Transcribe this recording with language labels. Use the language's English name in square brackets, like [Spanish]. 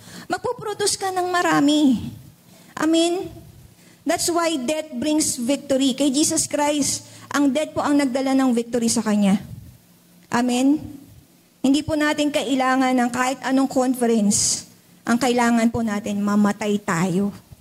[Filipino] Magpuproduce ka ng marami. Amen? [English] That's why death brings victory. [Filipino] Kay Jesus Christ, ang death po ang nagdala ng victory sa Kanya. Amen? Hindi po natin kailangan ng kahit anong conference. Ang kailangan po natin, mamatay tayo.